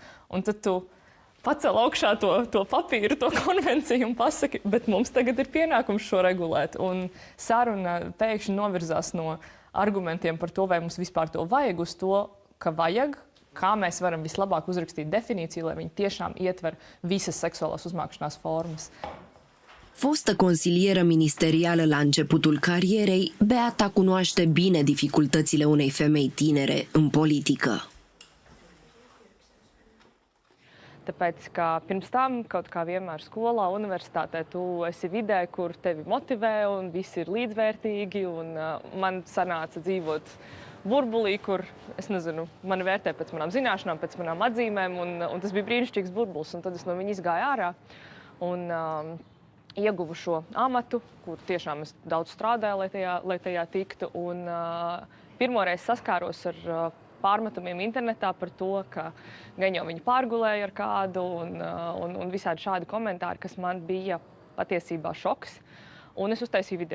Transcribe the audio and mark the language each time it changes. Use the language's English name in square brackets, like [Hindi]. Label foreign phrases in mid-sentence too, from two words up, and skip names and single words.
[Latvian] Un tad tu pacel augšā to papīru, to konvenciju un pasaki, bet mums tagad ir pienākums šo regulēt. Un saruna pēkšņi novirzās no argumentiem par to, vai mums vispār to vajag, uz to, ka vajag, kā mēs varam vislabāk uzrakstīt definīciju, lai viņi tiešām ietver visas seksuālās uzmākšanās formas. [Romanian] Fostă consilieră ministerială la începutul carierei, Beata cunoaște bine dificultățile unei femei tinere în politică. [Latvian] Tāpēc, ka pirms tam, kaut kā vienmēr skolā, universitātē, tu esi vidē, kur tevi motivē un visi ir līdzvērtīgi. Un man sanāca dzīvot burbulī, kur, es nezinu, mani vērtē pēc manām zināšanām, pēc manām atzīmēm, un tas bija brīnišķīgs burbulis, un tad es no viņa izgāju ārā un ieguvu šo amatu, kur tiešām es daudz strādāju, lai tajā tiktu, un pirmoreiz saskāros ar pārmetumiem internetā par to, ka gan jau viņi pārgulēja ar kādu, un visādi šādi komentāri, kas man bija patiesībā šoks, un es uztaisīju video.